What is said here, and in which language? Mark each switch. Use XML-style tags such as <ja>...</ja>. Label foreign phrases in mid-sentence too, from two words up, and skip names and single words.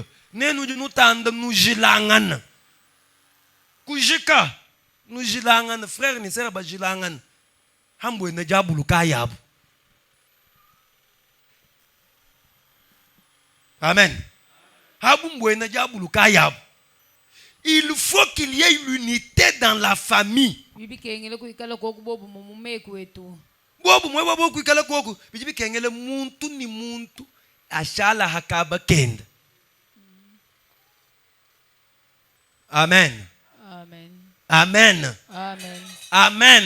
<lu>Nenu jinutanda nujilangana. Kujika nujilangana frère ni sera bajilangana. Hambwe na jabulu kayabu. Amen.</lu> <fr>Il faut qu'il y ait l'unité dans la famille.</fr> <lu>Bobu mwe bobu kuikala koku bijibi kengele muntu ni muntu ashala hakaba kenda. Amen. Amen. Amen. Amen. Amen.</lu>